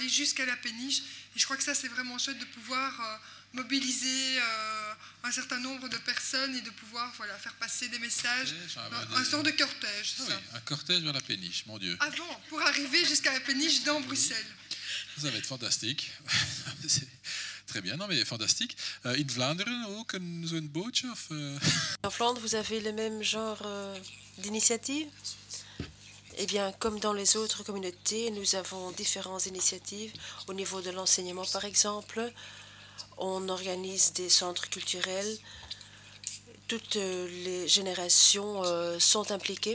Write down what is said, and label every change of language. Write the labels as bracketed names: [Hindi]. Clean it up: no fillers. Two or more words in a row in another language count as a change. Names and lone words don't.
[French] Et je crois que ça, c'est vraiment chouette de pouvoir mobiliser un certain nombre de personnes et de pouvoir faire passer des messages. Un sort de cortège, c'est ça. Un cortège vers la péniche, mon Dieu. Avant, pour arriver jusqu'à la péniche dans Bruxelles. Ça va être fantastique. Très bien, non mais fantastique. [Dutch] In Vlaanderen ook zo'n bootje of [French] En Flandre, vous avez le même genre d'initiative? Eh bien, comme dans les autres communautés, nous avons différentes initiatives. Au niveau de l'enseignement, par exemple, on organise des centres culturels. Toutes les générations sont impliquées.